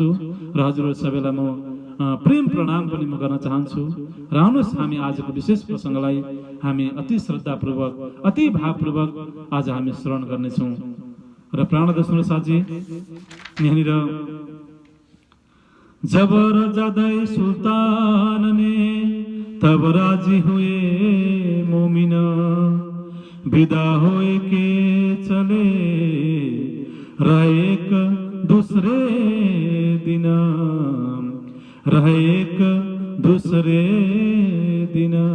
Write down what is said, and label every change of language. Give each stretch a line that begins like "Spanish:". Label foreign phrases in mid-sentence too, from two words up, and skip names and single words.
Nepali: र हजुरहरू सबैलाई म प्रेम प्रणाम पनि म गर्न चाहन्छु। र आउनुहोस् हामी आजको विशेष प्रसङ्गलाई हामी अति श्रद्धापूर्वक, अति भावपूर्वक आज हामी श्रवण गर्नेछौँ।
Hindi: र प्राणनाथ सुनसाथजी, यहाँनिर जब रजादै सुल्तान ने तब राजी हुए मोमिन, विदा होए के चले रहे एक दूसरे दिन, रहे एक दूसरे दिन,